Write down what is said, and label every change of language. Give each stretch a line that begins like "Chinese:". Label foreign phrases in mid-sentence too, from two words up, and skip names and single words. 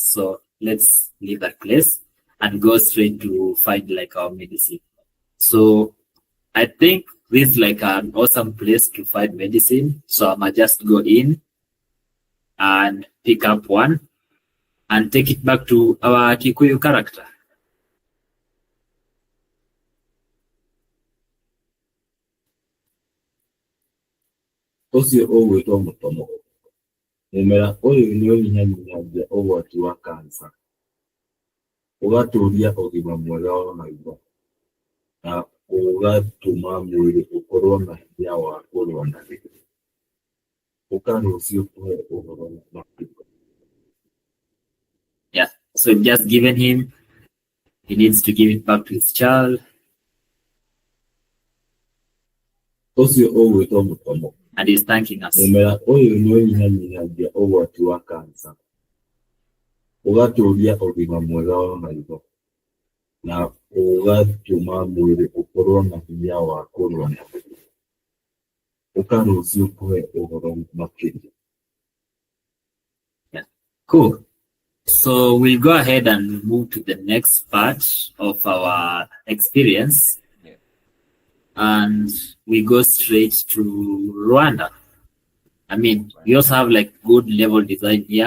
English: So let's leave that place and go straight to find like our medicine. So I think this is like an awesome place to find medicine. So I might just go in and pick up one and take it back to our Kikuyu character.
Kikuyu: Ũcio ũgwĩtwo mũtomo. Mũmera ũyũ nĩ ũnyihanyihagia ũgwati wa kansa, ũgatũũria ũgima mwega wa maitho, na ũgatũma mwĩrĩ ũkorwo na hinya wa kũrũa na mĩrimũ. Ũka rũciũ kũhe ũhoro makĩria.
English: Yeah, so just given him, he needs to give it back to his child.
Kikuyu: Ũcio ũgwĩtwo mũtomo.
English: And he's thanking us.
Kikuyu: Mũmera ũyũ nĩ ũnyihanyihagia ũgwati wa kansa, ũgatũũria ũgima mwega wa maitho, na ũgatũma mwĩrĩ ũkorwo na hinya wa kũrũa na mĩrimũ. Ũka rũciũ kũhe ũhoro makĩria.
English: Yeah, cool. So we'll go ahead and move to the next part of our experience. And we go straight to Rwanda. I mean, we also have like good level design here.